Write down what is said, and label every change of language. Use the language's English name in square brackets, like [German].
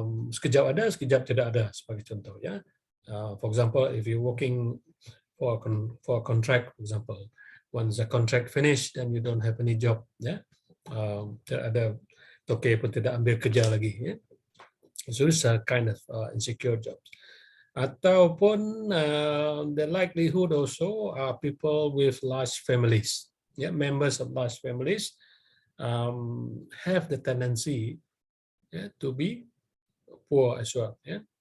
[Malay] Sekejap ada, sekejap tidak ada, sebagai contoh, ya. [English] For example, if you're working for a contract, for example, once the contract finished, then you don't have any job, ya. [Malay] Tidak ada toke pun tidak ambil kerja lagi, ya. [English] So it's a kind of insecure jobs. [Malay] Ataupun [English] the likelihood also are people with large families, yeah, members of large families have the tendency, yeah, to be poor as well, yeah.